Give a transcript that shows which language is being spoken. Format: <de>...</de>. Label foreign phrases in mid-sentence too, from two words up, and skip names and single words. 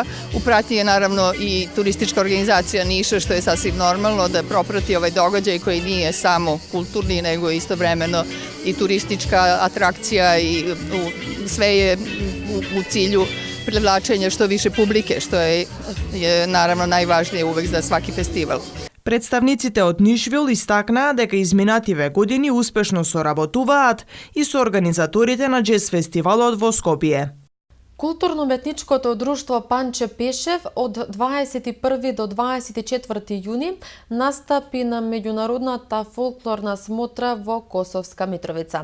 <sr>U pratnji je naravno i turistička organizacija Niša, što je sasvim normalno da proprati ovaj događaj koji nije samo kulturni, nego istovremeno i turistička atrakcija i sve je u cilju privlačenja što više publike, što je naravno najvažnije uvek za svaki festival.</sr> <mk>Представниците од Нишвил истакнаа дека изминативе години успешно соработуваат и со организаторите на џез фестивалот во Скопје. Културно-уметничкото друштво Панче Пешев од 21 до 24 јуни настапи на меѓународната фолклорна смотра во Косовска Митровица.</mk>